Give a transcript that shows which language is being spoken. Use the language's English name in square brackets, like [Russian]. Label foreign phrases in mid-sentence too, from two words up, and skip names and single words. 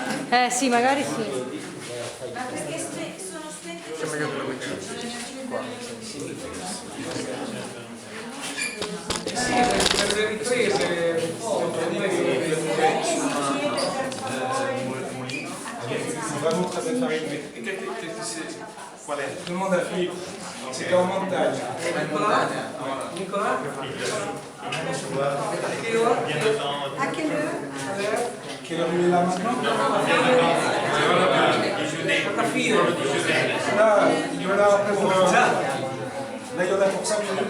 [Italian] Sì, magari sì. Ma perché sono spente queste Per le riprese [French] vraiment très bonne farine. [Italian] qual è? [French] Demande à Philippe. C'était en montagne. Nicolas? A quelle heure? Quelle heure il est là maintenant? La fine. Là, il y en a pour... Là, il y en a pour 5 minutes.